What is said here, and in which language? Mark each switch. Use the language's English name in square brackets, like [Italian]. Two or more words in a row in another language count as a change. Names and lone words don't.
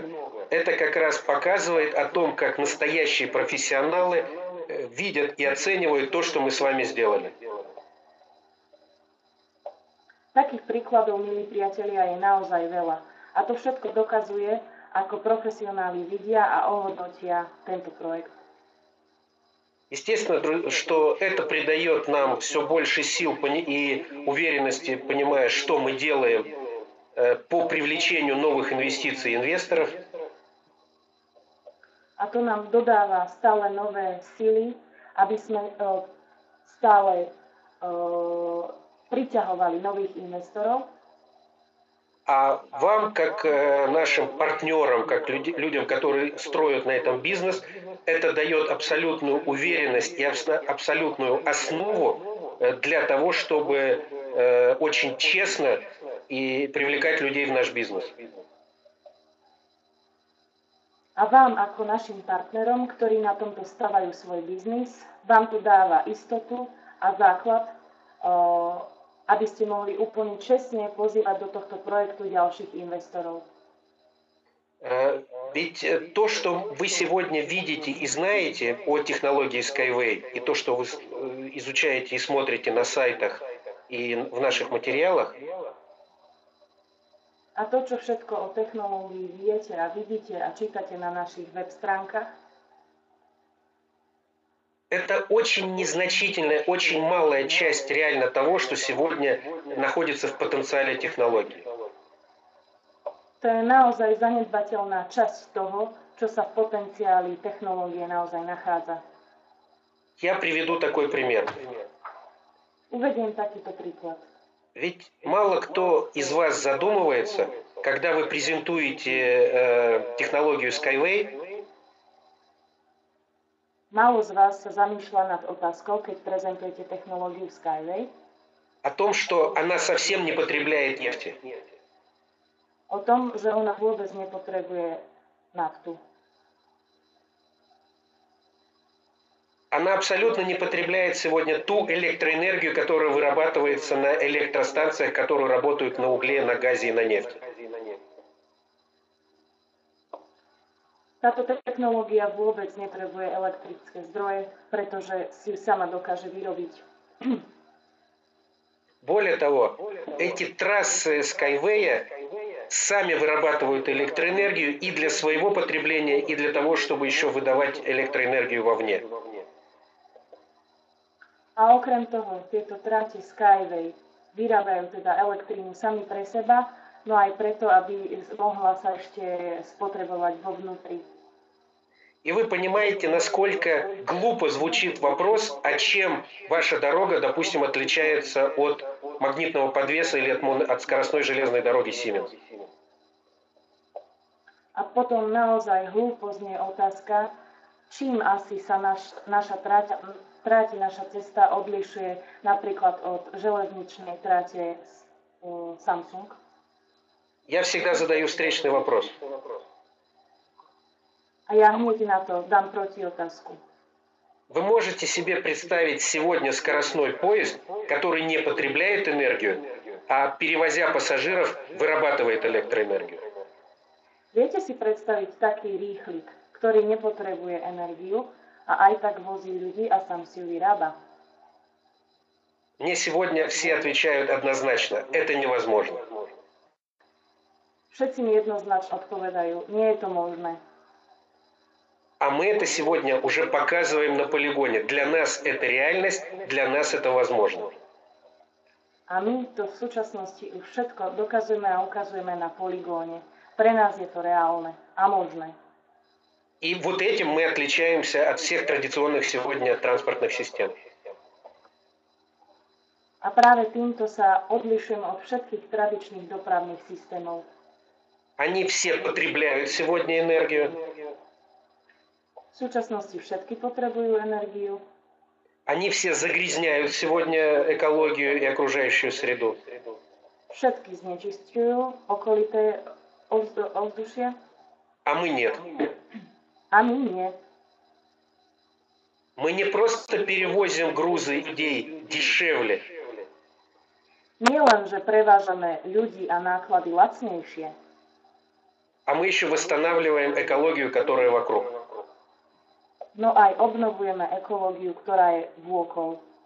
[Russian] Это как раз показывает о том, как настоящие профессионалы видят и оценивают то, что мы с вами сделали. [Slovak] Takých príkladov, milí priatelia, je naozaj veľa. A to všetko dokazuje, ako profesionáli vidia a ohodnotia tento projekt. [Russian] Естественно, что это придает нам все больше сил и уверенности, понимая, что мы делаем по привлечению новых инвестиций и инвесторов. [Slovak] A to nám dodáva stále nové sily, aby sme stále priťahovali nových investorov. [Russian] А вам, как нашим партнерам, как людям, которые строят на этом бизнес, это дает абсолютную уверенность и абсолютную основу для того, чтобы очень честно и привлекать людей в наш бизнес. [Slovak] A vám ako našim partnerom, ktorí na tomto stavajú svoj biznis, vám to dáva istotu a základ, aby ste mohli úplne čestne pozývať do tohto projektu ďalších investorov. [Russian] Ведь то, что вы сегодня видите и знаете о технологии Skyway, и то, что вы изучаете и смотрите на сайтах и в наших материалах, [Slovak] a to, čo všetko o technológii viete a vidíte a čítate na našich web stránkach, [Russian] это очень незначительная, очень малая часть реально того, что сегодня находится в потенциале технологий. [Slovak] To je naozaj zanedbateľná časť toho, čo sa v potenciáli technológie naozaj nachádza. [Russian] Я приведу такой пример. [Slovak] Uvediem takýto príklad. [Russian] Ведь мало кто из вас задумывается, когда вы презентуете технологию Skyway, [Slovak] Málo z vás sa zamýšľa nad otázkou, keď prezentujete technológiu Skyway, [Russian] о том, что она совсем не потребляет нефти. [Slovak] o tom, že ona vôbec nepotrebuje naftu. [Russian] Она абсолютно не потребляет сегодня ту электроэнергию, которая вырабатывается на электростанциях, которые работают на угле, на газе и на нефти. [Slovak] Táto technológia vôbec nepotrebuje elektrické zdroje, pretože si ju sama dokáže vyrobiť. [Russian] Более того, эти трассы Skyway сами вырабатывают электроэнергию и для своего потребления, и для того, чтобы еще выдавать электроэнергию вовне. [Slovak] A okrem toho, tieto trate Skyway vyrábajú teda elektrínu sami pre seba, no aj preto, aby mohla sa ešte spotrebovať vo vnútri. [Russian] И вы понимаете, насколько глупо звучит вопрос, а чем ваша дорога, допустим, отличается от магнитного подвеса или от скоростной железной дороги Siemens. [Slovak] A potom naozaj hlúpo znie otázka, čím asi sa naša cesta odlišuje napríklad od železničnej trate Samsung. [Russian] Я всегда задаю встречный вопрос. [Slovak] A ja hneď na to dám protiotázku. [Russian] Вы можете себе представить сегодня скоростной поезд, который не потребляет энергию, а перевозя пассажиров, вырабатывает электроэнергию? [Slovak] Viete si predstaviť taký rýchlik, ktorý nepotrebuje energiu a aj tak vozí ľudí a sám si ju vyrába? [Russian] Мне сегодня все отвечают однозначно, это невозможно. [Slovak] Všetci mi jednoznačne odpovedajú, nie je to možné. [Russian] А мы это сегодня уже показываем на полигоне. Для нас это реальность, для нас это возможно. [Slovak] A my to v súčasnosti už všetko dokazujeme a ukazujeme na poligóne. Pre nás je to reálne a možné. [Russian] И вот этим мы отличаемся от всех традиционных сегодня транспортных систем. [Slovak] A práve týmto sa odlišujeme od všetkých tradičných dopravných systémov. [Russian] Они все потребляют сегодня энергию. [Slovak] V súčasnosti všetky potrebujú energiu. [Russian] Они все загрязняют сегодня экологию и окружающую среду. [Slovak] Všetky znečisťujú okolité ovzdušie. [Russian] А мы нет. [Slovak] A my nie. [Russian] Мы не просто перевозим грузы идей дешевле. [Slovak] Nie len, že prevážame ľudí a náklady lacnejšie, [Russian] А мы еще восстанавливаем экологию, которая вокруг. [Slovak] no aj obnovujeme ekológiu, ktorá je vôkol.